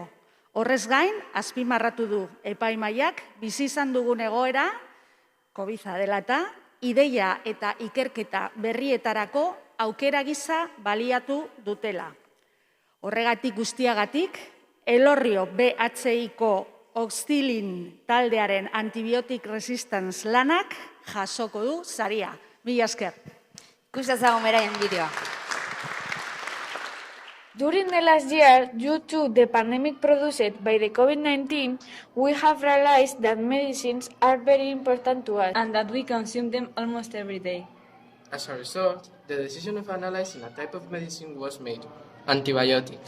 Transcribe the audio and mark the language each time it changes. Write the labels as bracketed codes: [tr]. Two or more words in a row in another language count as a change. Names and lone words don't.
[eu] Horrez gain, azpimarratu du epaimahaiak bizi izan dugun egoera, COVID dela eta, ideia eta ikerketa berrietarako aukera gisa baliatu dutela. Horregatik guztiagatik, Elorrio BHI-ko oxilin taldearen [en] antibiotic resistance [eu] lanak jasoko du saria. Mila esker. Ikustazago meraien bideoa. [en] During the last year, due to the pandemic produced by the COVID-19, we have realized that medicines are very important to us and that we consume them almost every day. As a result, the decision of analyzing a type of medicine was made, antibiotics.